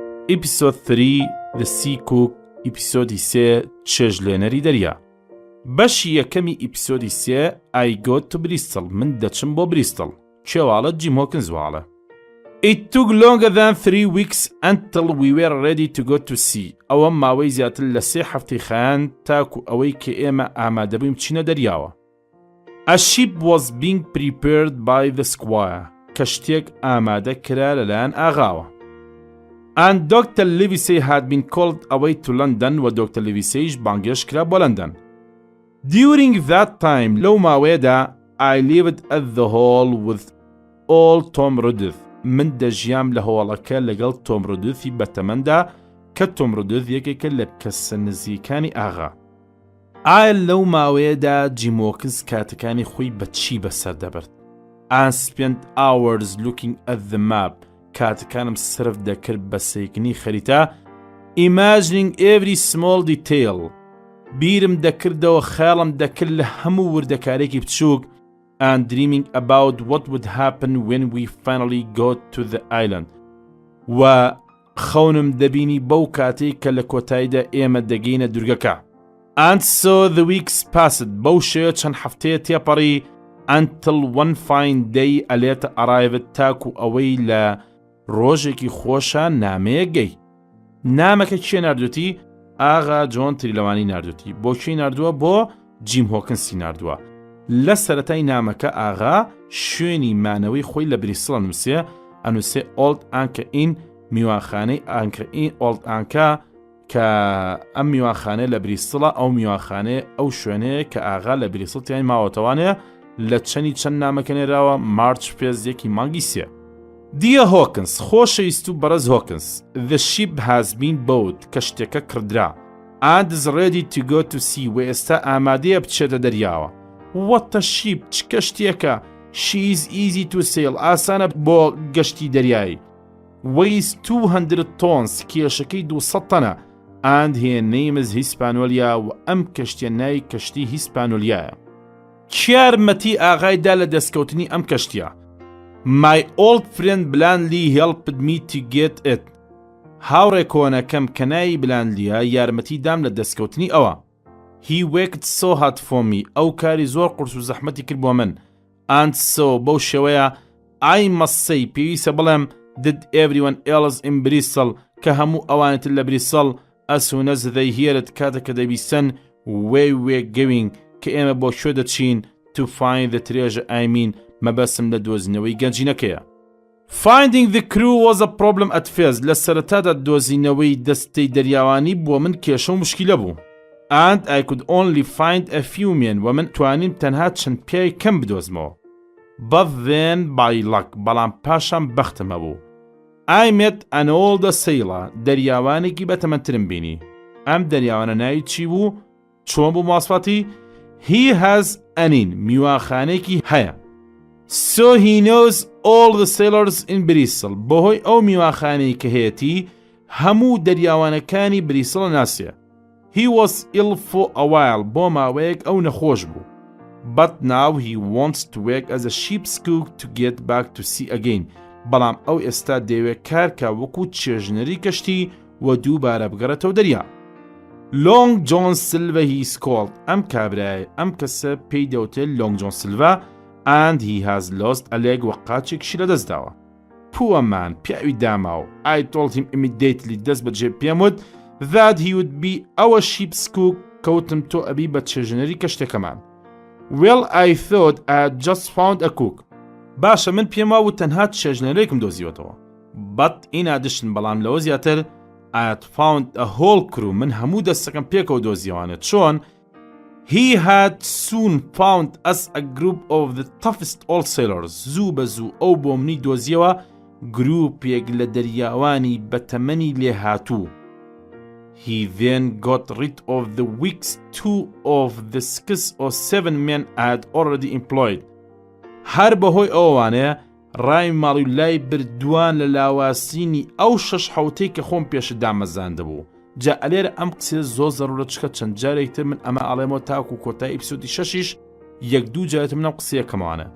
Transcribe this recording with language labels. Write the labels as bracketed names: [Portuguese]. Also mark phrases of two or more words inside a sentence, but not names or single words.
[Central Kurdish] ئێپیسۆد 3 [English] The Sea Cook [Central Kurdish] ئێپیسۆدی 3 چێژلێنەری دەریا. بەشی یەکەمی ئێپیسۆدی 3 [English] I go to Bristol [Central Kurdish] من دەچم بۆ بریستڵ. کێواڵە جیم هۆکنز واڵە. [English] It took longer than 3 weeks until we were ready to go to sea. [Central Kurdish] ئەوە ماوەی زیاتر لە 3 هەفتەی خایان تاکو ئەوەی کە ئێمە ئامادەبووین بچینە دەریاوە. [English] A ship was being prepared by the squire. [Central Kurdish] کەشتێک ئامادە کرا لەلایەن ئاغاوە. [English] And Dr. Livesey had been called away to London و Dr. [Central Kurdish] Liveseyش بانگێش کرا بۆ لەندەن. [English] During that time [Central Kurdish] لەو ماوەیەدا [English] I lived at the hall with all Tom Ruddith. [Central Kurdish] من دەژیام لە هۆڵەکە لەگەڵ تۆم ڕودوثی بەتەمەندا کە تۆم ڕودوث یەکێکە لە کەسە نزیکانی ئاغا. ئایا لەو ماوەیەدا جیمۆکس کاتەکانی خۆی بە چی بەسەر دەبرد؟ [English] I spent hours looking at the map. [Central Kurdish] کاتەکانم سرف دەکرد بە سەیکنی خەریتە [English] imagining every small detail. [Central Kurdish] بیرم دەکردەوە خەیاڵم دەکرد لە هەموو وردەکارێکی بچووک [English] and dreaming about what would happen when we finally got to the island. [Central Kurdish] و خەونم دەبینی بەو کاتەی کە لە کۆتاییدا ئێمە دەگەینە دورگەکە. [English] And so the weeks passed. [Central Kurdish] بەو شێوە چەند هەفتەیە تێپەڕی [English] until one fine day a letter arrived [Central Kurdish] تاکو ئەوەی لە ڕۆژێکی خۆشە نامەیە گەی. نامەکە کێ ناردووەتی؟ ئاغا جۆن تریلەوانی ناردووەتی. بۆ کێی ناردووە؟ بۆ جیم هۆکنسی ناردووە. لە سەرەتای نامەکە ئاغا شوێنی مانەوەی خۆی لە بریسڵە نووسێ ئەنووسێ ئۆڵد ئانکە ئین میوانخانەی ئانکە ئین ئۆڵد ئانکە کە ئەم میوانخانەیە لە بریسڵە ئەو میوانخانەیە ئەو شوێنەیە کە ئاغا لە بریسڵ تیان ماوەتەوانەیە لە چەندی چەند نامەکە نێراوە مارچ پێزێکی مانگی سێ. [English] Dear Hawkins, [Central Kurdish] خۆشەویست و بەڕێز [English] Hawkins, the ship has been bought [Central Kurdish] کەشتێکە کردرا [English] and is ready to go to sea [Central Kurdish] و ئێستا ئامادەیە بچێتە دەریاوە. [English] What a ship! [Central Kurdish] چ کەشتێکە! [English] She is easy to sail. [Central Kurdish] ئاسانە بۆ گەشتی دەریایی. [English] Weighs 200 tons. [Central Kurdish] کێشەکەی 200 تەنە. [English] And her name is Hispaniola [Central Kurdish] و ئەم کەشتیە ناوی کەشتی هیسپانۆلیایە. کیارمەتی ئاغایدا لە دەستکەوتنی ئەم کەشتیە. [English] My old friend Blandly helped me to get it. [Central Kurdish] هاوڕێ کۆنەکەم کە ناوی بلاندلیە یارمەتی دام لە دەستکەوتنی ئەوە. [English] He worked so hard for me. [Central Kurdish] ئەو کاری زۆر قورس و زەحمەتی کرد بۆ من. [English] And so [Central Kurdish] بەو شێوەیە [English] I must say [Central Kurdish] پێویستە بڵێم [English] did everyone else in Bristol [Central Kurdish] کە هەموو ئەوانێتر لە بریسڵ [English] as soon as they hear it [Central Kurdish] کاتێککە دەبیستن [English] where we're going [Central Kurdish] کە ئێمە بۆ شوێ دەچین [English] to find the treasure I mean [Central Kurdish] مەبەسم لە دۆزینەوەی گەنجینەکەیە. [English] Finding the crew was a problem at first. [Central Kurdish] لە سەرەتادا دۆزینەوەی دەستەی دەریاوانی بۆ من کێشە و مشکیلە بوو. [English] And I could only find a few men [Central Kurdish] و من توانیم تەنها چەند پیاوی کەم بدۆزمەوە. [English] But then by luck [Central Kurdish] بەڵام پاشان بەختمە بوو. [English] I met an older sailor. [Central Kurdish] دەریاوانێکی بەتەمەنترم بینی. ئەم دەریاوانە ناوی چی بوو؟ چۆن بوو ماسفاتی؟ [English] He has an inn. [Central Kurdish] میوانخانێکی هەیە. [English] So he knows all the sailors in Bristol. [Central Kurdish] بەهۆی ئەو میوانخانەی کە هەیەتی هەموو دەریاوانەکانی بریسڵ ناسیە. [English] He was ill for a while. [Central Kurdish] بۆ ماوەیەک ئەو نەخۆش بوو. [English] But now he wants to work as a ship's cook to get back to sea again. [Central Kurdish] بەڵام ئەو ئێستا دەیەوێت کارکە وەکو چێژنەری کەشتی و دووبارە بگەڕێتەوە دەریا. [English] Long John Silver he is called. [Central Kurdish] ئەم کابرایە ئەم کەسە پێی دەوتێت Long John Silver [English] and he has lost a leg [Central Kurdish] و قاچێکشی لەدەستداوە. [English] Poor man [Central Kurdish] پیاوی داماوە. [English] I told him immediately [Central Kurdish] دەست بەجێ پێم وت [English] that he would be our ship's cook [Central Kurdish] کەوتم تۆ ئەبی بە چێژنەری کەشتێکەمان. [English] Well I thought I had just found a cook. [Central Kurdish] باشە من پێم وابوو تەنها چێژنەرێکم دۆزیوەتەوە. [English] But in addition [Central Kurdish] بەڵام لەوە زیاتر [English] I had found a whole crew. [Central Kurdish] من هەموو دەستەکەم پێکەوە دۆزیوانێت. چۆن؟ [English] He had soon found us a group of the toughest old sailors. [Central Kurdish] زوو بە زوو ئەو بۆ منی دۆزیەوە گروپێک لە دەریاوانی بەتەمەنی لێهاتوو. [English] He then got rid of the weeks 2 of the 6 or 7 men I had already employed. [Central Kurdish] هەر بەهۆی ئەوانەیە ڕای ماڵی لای بردووان لە لاواسینی ئەو 6 حوتەی کە خۆم پێشە دامەزاندە بوو. جا ئەلێرە ئەم قسێ زۆر زەڕورە چکە چەند جارێکتر من ئەمە ئەڵێمەوە تاکو کۆتای ئێپیسۆدی 6 یەک دوو جارێت منەم قسەیەکەمانە.